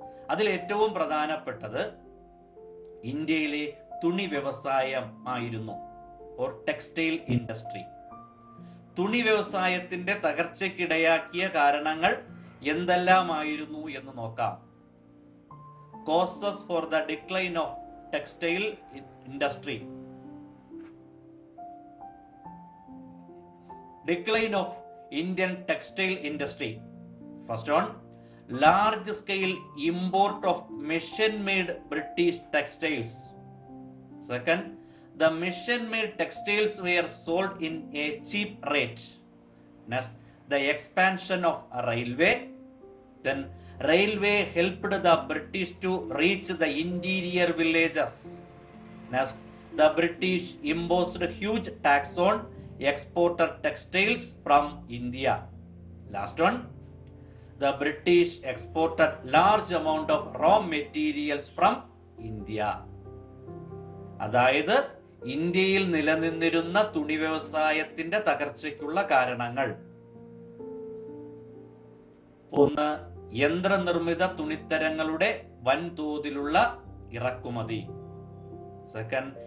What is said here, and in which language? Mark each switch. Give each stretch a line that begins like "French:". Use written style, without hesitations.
Malayalam: അതിൽ ഏറ്റവും പ്രധാനപ്പെട്ടത് ഇന്ത്യയിലെ തുണി വ്യവസായം ആയിരുന്നു,
English: Or textile industry.
Malayalam: തുണി വ്യവസായത്തിന്റെ തകർച്ചയ്ക്കിടയാക്കിയ കാരണങ്ങൾ എന്തെല്ലാമായിരുന്നു എന്ന് നോക്കാം.
English: Causes for the decline of textile industry. Decline of Indian textile industry. First one, large scale import of machine made British textiles. Second, the machine made textiles were sold in a cheap rate. Next, the expansion of a railway. Then railway helped the British to reach the interior villages. Next, the British imposed huge tax on exported textiles from India. Last one, the British exported large amount of raw materials from India.
Malayalam: അതായത് ഇന്ത്യയിൽ നിലനിന്നിരുന്ന തുണി വ്യവസായത്തിന്റെ തകർച്ചയ്ക്കുള്ള കാരണങ്ങൾ: 1. യന്ത്രനിർമ്മിത തുണിത്തരങ്ങളുടെ വൻതോതിലുള്ള ഇറക്കുമതി. 2.